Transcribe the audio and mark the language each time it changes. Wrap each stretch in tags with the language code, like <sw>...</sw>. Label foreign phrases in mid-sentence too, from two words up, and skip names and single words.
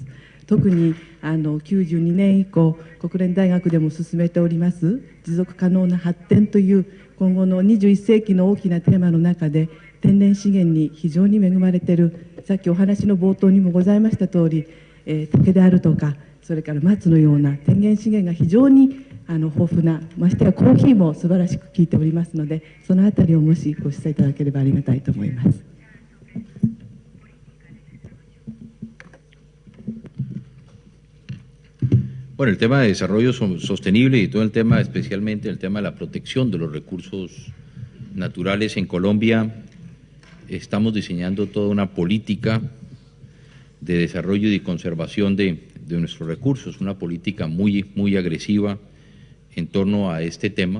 <ja>特に92年以降国連大学でも進めております持続可能な発展という今後の21世紀の大きなテーマの中で、天然資源に非常に恵まれている、さっきお話の冒頭にもございました通り、竹であるとかそれから松のような天然資源が非常に豊富な、ましてやコーヒーも素晴らしく効いておりますので、そのあたりをもしご示唆いただければありがたいと思います。</ja> <es>Bueno, el tema de desarrollo sostenible y todo el tema, especialmente el tema de la protección de los recursos naturales en Colombia, estamos diseñando toda una política de desarrollo y conservación de nuestros recursos, una política muy agresiva en torno a este tema.</es>